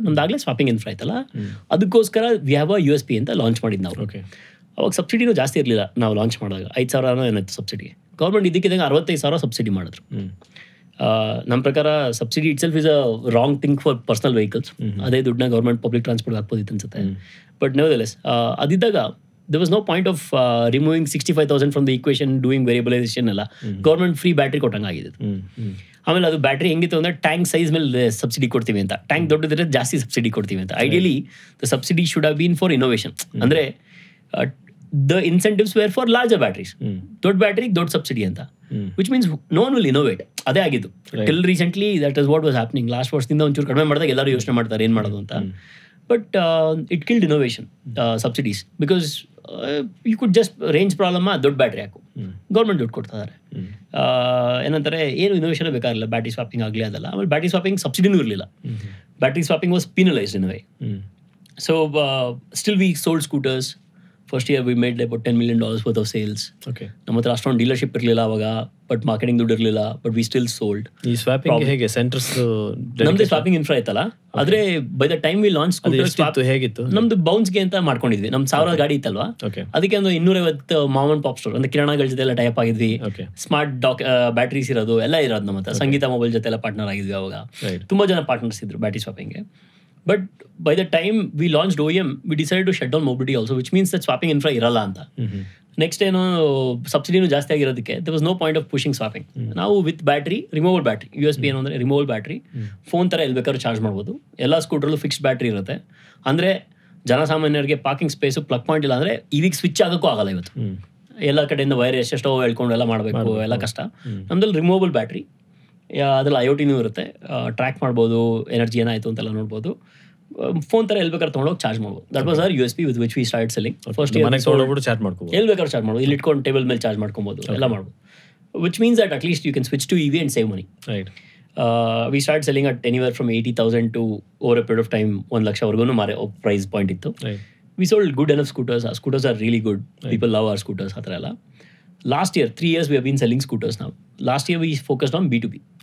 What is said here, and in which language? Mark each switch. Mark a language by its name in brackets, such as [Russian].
[Kannada] ನಮ್ದಾಗಲೇ swapping infra ಆಯ್ತಲ್ಲ, ಅದಕ್ಕೋಸ್ಕರ [English] we have a USP [Kannada] ಅಂತ ಲಾಂಚ್ ಮಾಡಿದ್ದು ನಾವು. ಅವಾಗ ಸಬ್ಸಿಡಿನೂ ಜಾಸ್ತಿ ಇರಲಿಲ್ಲ ನಾವು ಲಾಂಚ್ ಮಾಡಿದಾಗ, 5,000 ಏನಾಯ್ತು ಸಬ್ಸಿಡಿ. ಗೌರ್ಮೆಂಟ್ ಇದಕ್ಕಿದ್ದಂಗೆ 65,000 ಸಬ್ಸಿಡಿ ಮಾಡಿದ್ರು. ನಮ್ಮ ಪ್ರಕಾರ [English] Subsidy itself is a wrong thing for personal vehicles. [Kannada] ಅದೇ ದುಡ್ಡನ್ನ ಗೌರ್ಮೆಂಟ್ ಪಬ್ಲಿಕ್ ಟ್ರಾನ್ಸ್ಪೋರ್ಟ್ ಹಾಕ್ಬೋದಿತ್ತು ಅನ್ಸುತ್ತೆ. [English] but nevertheless [Kannada] ಅದಿದ್ದಾಗ [English] there was no point of removing 65,000 from the equation, doing variabilization ಎಲ್ಲ. [Kannada] ಗೌರ್ಮೆಂಟ್ ಫ್ರೀ ಬ್ಯಾಟ್ರಿ ಕೊಟ್ಟಂಗೆ ಆಗಿದೆ. ಆಮೇಲೆ ಅದು ಬ್ಯಾಟ್ರಿ ಹೆಂಗಿತ್ತು ಅಂದರೆ ಟ್ಯಾಂಕ್ ಸೈಜ್ ಮೇಲೆ ಸಬ್ಸಿಡಿ ಕೊಡ್ತೀವಿ ಅಂತ, ಟ್ಯಾಂಕ್ ದೊಡ್ಡದಿದ್ರೆ ಜಾಸ್ತಿ ಸಬ್ಸಿಡಿ ಕೊಡ್ತೀವಿ ಅಂತ. [English] Ideally the subsidy should have been for innovation. ಅಂದರೆ the incentives were for larger batteries. [Kannada] ದೊಡ್ಡ ಬ್ಯಾಟ್ರಿಗೆ ದೊಡ್ಡ ಸಬ್ಸಿಡಿ ಅಂತ, [English] Which means no one will innovate. [Kannada] ಅದೇ ಆಗಿದ್ದು [English] Till recently. That is what was happening. [Kannada] Last ವರ್ಷದಿಂದ ಒಂಚೂರು ಕಡಿಮೆ ಮಾಡಿದಾಗ ಎಲ್ಲರೂ ಯೋಚನೆ ಮಾಡ್ತಾರೆ ಏನು ಮಾಡೋದು ಅಂತ. [English] but it killed innovation, subsidies, because you could just range problem, [Kannada] ದೊಡ್ಡ ಬ್ಯಾಟ್ರಿ ಹಾಕು, ಗೌರ್ಮೆಂಟ್ ದುಡ್ಡು ಕೊಡ್ತಾರೆ. ಏನಂತಾರೆ, ಏನು ಇನೋವೇಷನ್ ಬೇಕಾಗಿಲ್ಲ ಬ್ಯಾಟ್ರಿ ಸ್ವಾಪಿಂಗ್ ಆಗಲಿ ಅದಲ್ಲ. ಆಮೇಲೆ ಬ್ಯಾಟ್ರಿ ಸ್ವಾಪಿಂಗ್ ಸಬ್ಸಿಡಿನೂ ಇರಲಿಲ್ಲ. [English] Battery swapping was penalised in a way. So still we sold scooters. First year we made about $10 million worth of sales. [Kannada] ನಮ್ಮ ಹತ್ರ ಅಷ್ಟೊಂದು ಡೀಲರ್ಶಿಪ್ ಇರಲಿಲ್ಲ ಅವಾಗ, ಬಟ್ ಮಾರ್ಕೆಟಿಂಗ್ ದುಡ್ಡು ಇರಲಿಲ್ಲ, [English] But we still sold. [Kannada] ಈ ಸ್ವಾಪಿಂಗ್ ಹೇಗೆ ಸೆಂಟರ್ಸ್ ನಮ್ದು ಸ್ವಾಪಿಂಗ್ ಇನ್ಫ್ರಾ ಇತ್ತಲ್ಲ, ಆದ್ರೆ [English] by the time we launch [Kannada] ಹೇಗಿತ್ತು, ನಮ್ದು ಬೌನ್ಸ್ಗೆ ಅಂತ ಮಾಡ್ಕೊಂಡಿದ್ವಿ. ನಮ್ 1,000 ಗಾಡಿ ಇತ್ತಲ್ವಾ, ಅದಕ್ಕೆ ಒಂದು 250 ಮಾಮ್ ಅಂಡ್ ಪಾಪ್ ಸ್ಟೋರ್ ಅಂದ್ರೆ ಕಿರಾಣಗಳ ಜೊತೆ ಎಲ್ಲ ಟೈಪ್ ಆಗಿದ್ವಿ. ಸ್ಮಾರ್ಟ್ ಬ್ಯಾಟ್ರೀಸ್ ಇರೋದು ಎಲ್ಲ ಇರೋದು ನಮ್ಮ ಹತ್ರ. ಸಂಗೀತ ಮೊಬೈಲ್ ಜೊತೆ ಎಲ್ಲ ಪಾರ್ಟ್ನರ್ ಆಗಿದ್ವಿ ಅವಾಗ. ತುಂಬಾ ಜನ ಪಾರ್ಟ್ನರ್ಸ್ ಇದ್ರು battery ಸ್ವಾಪಿಂಗ್ಗೆ. [English] But by the time we launched OEM, we decided to shut down mobility also, which means that swapping infra [Kannada] ಇರಲ್ಲ ಅಂತ. ನೆಕ್ಸ್ಟ್ ಏನು ಸಬ್ಸಿಡಿನೂ ಜಾಸ್ತಿ ಆಗಿರೋದಕ್ಕೆ [English] there was no point of pushing swapping. [Kannada] ನಾವು with battery, removal battery, USP ಏನು ಅಂದರೆ removal battery, phone ಥರ ಎಲ್ಲಿ ಬೇಕಾದ್ರೂ ಚಾರ್ಜ್ ಮಾಡ್ಬೋದು. ಎಲ್ಲ ಸ್ಕೂಟ್ರಲ್ಲೂ ಫಿಕ್ಸ್ಡ್ ಬ್ಯಾಟ್ರಿ ಇರುತ್ತೆ. ಅಂದರೆ ಜನಸಾಮಾನ್ಯರಿಗೆ ಪಾರ್ಕಿಂಗ್ ಸ್ಪೇಸು, ಪ್ಲಗ್ ಪಾಯಿಂಟ್ ಇಲ್ಲ ಅಂದರೆ ಇವಿಗೆ ಸ್ವಿಚ್ ಆಗೋಕ್ಕೂ ಆಗಲ್ಲ ಇವತ್ತು. ಎಲ್ಲ ಕಡೆಯಿಂದ ವೈರ್ ಎಷ್ಟೆಷ್ಟೋ ಹೇಳ್ಕೊಂಡು ಎಲ್ಲ ಮಾಡಬೇಕು, ಎಲ್ಲ ಕಷ್ಟ. ನಮ್ದಲ್ಲಿ ರಿಮೂವಬಲ್ ಬ್ಯಾಟ್ರಿ, ಅದ್ರಲ್ಲಿ IoTನೂ ಇರುತ್ತೆ, ಟ್ರ್ಯಾಕ್ ಮಾಡ್ಬೋದು, ಎನರ್ಜಿ ಏನಾಯಿತು ಅಂತೆಲ್ಲ ನೋಡ್ಬೋದು. ಫೋನ್ ಥರ ಎಲ್ಲಿ ಬೇಕಾದ್ರೆ ತೊಗೊಂಡೋಗಿ ಚಾರ್ಜ್ ಮಾಡ್ಬೋದು. [English] That was our USP with which we start selling. First [Kannada] charge ಮಾಡ್ಬೋದು, ಎಲ್ಲಿ ಬೇಕಾದ್ರೆ ಚಾರ್ಜ್ ಮಾಡ್ಬೋದು, ಇಲ್ಲಿ ಇಟ್ಕೊಂಡು ಟೇಬಲ್ ಮೇಲೆ ಚಾರ್ಜ್ ಮಾಡ್ಕೊಬೋದು, ಎಲ್ಲ ಮಾಡ್ಬೋದು. [English] Which means that at least you can switch to EV and save money. We started selling at anywhere from 80,000 to over a period of time 1 lakhವರೆಗೂ [Kannada] ಮಾರೆ ಪ್ರೈಸ್ ಪಾಯಿಂಟ್ ಇತ್ತು. [English] We sold good enough scooters. Our scooters are really good. People love our scooters. [Kannada] ಆ ಥರ ಎಲ್ಲ. [English] Last year, 3 years we have been selling scooters now. Last year we focused on B2B.